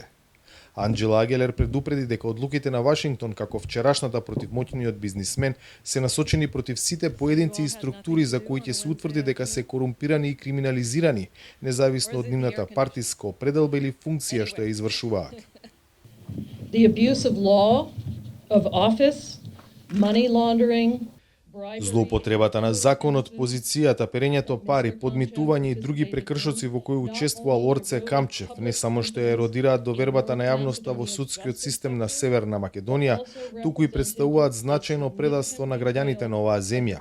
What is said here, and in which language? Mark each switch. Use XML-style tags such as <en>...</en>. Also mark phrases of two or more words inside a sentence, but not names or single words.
<mk>Анџела Агелер предупреди дека одлуките на Вашингтон, како вчерашната против моќниот бизнисмен, се насочени против сите поединци и структури за кои ќе се утврди дека се корумпирани и криминализирани, независно од нивната партиска определба или функција што ја извршуваат.</mk> <en>The abuse of law, of office, money laundering,</en> <mk>Злоупотребата на законот, позицијата, перењето пари, подмитување и други прекршоци во кои учествувал Орце Камчев не само што ја еродираат довербата на јавноста во судскиот систем на Северна Македонија, туку и представуваат значајно предавство на граѓаните на оваа земја.</mk>